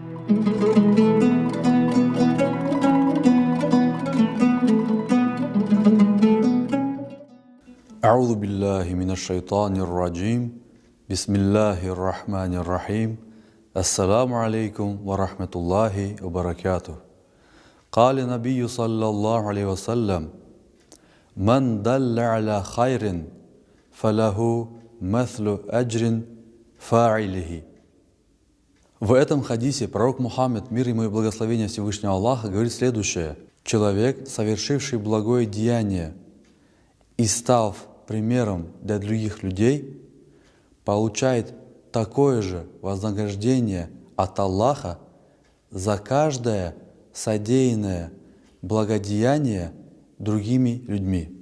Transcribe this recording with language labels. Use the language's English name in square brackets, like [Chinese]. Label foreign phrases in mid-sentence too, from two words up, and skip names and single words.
[Arabic] أعوذ بالله من الشيطان الرجيم بسم الله الرحمن الرحيم السلام عليكم ورحمة الله وبركاته قال النبي صلى الله عليه وسلم من دل على خير فله مثل أجر فاعله. [Russian] В этом хадисе пророк Мухаммед, мир ему и благословение Всевышнего Аллаха, говорит следующее. Человек, совершивший благое деяние и став примером для других людей, получает такое же вознаграждение от Аллаха за каждое содеянное благодеяние другими людьми.